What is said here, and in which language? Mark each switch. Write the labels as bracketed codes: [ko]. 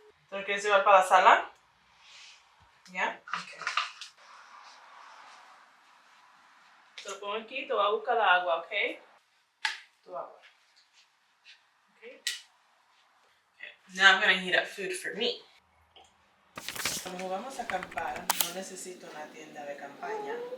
[es] ¿Te lo quieres llevar para la sala? [en] Yeah? Okay. [es] Te lo pongo aquí, te voy a buscar la agua, ¿ok? Tu agua. Okay. [en] Now I'm gonna heat up food for me. [es] Como vamos a acampar, no necesito una tienda de campaña.